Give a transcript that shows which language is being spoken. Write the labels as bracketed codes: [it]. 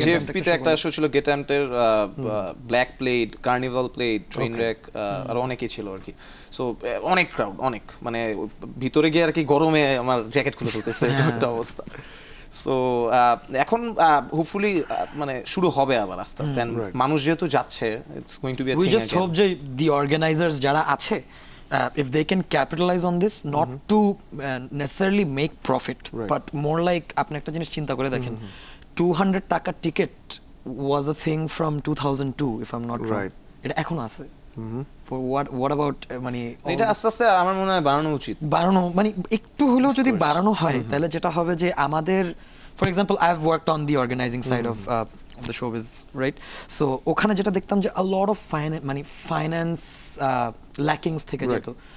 [bn] জেএফপি তে একটা শো ছিল, gate অ্যাম্পের black played, carnival played, train rake, আর অনেকেই ছিল আর কি। সো অনেক ক্রাউড, অনেক মানে ভিতরে গিয়ে আর কি গরমে আমার জ্যাকেট খুলে ফেলতেছে একটা অবস্থা। সো এখন হোপফুলি মানে শুরু হবে আবার আস্তে আস্তে, মানুষ যেহেতু যাচ্ছে, [en] It's going to be a thing. We just hope যে the organisers যারা আছে, if they can capitalize on this, not to necessarily make profit, but more like [bn] আপনি একটা জিনিস চিন্তা করে দেখেন, [en] 200 টাকা ticket was a thing from 2002 if I'm not wrong. [bn] এটা এখনো আছে। [en] For what about মানে [bn] এটা আস্তে আস্তে আমার মনে হয় বাড়ানো উচিত। বাড়ানো মানে একটু হলেও যদি বাড়ানো হয় তাহলে যেটা হবে যে আমাদের, [en] For example I have worked on the organising side of the showbiz, right? [bn] So ওখানে যেটা দেখতাম যে [en] a lot of finance lackings [bn] থেকে যেত।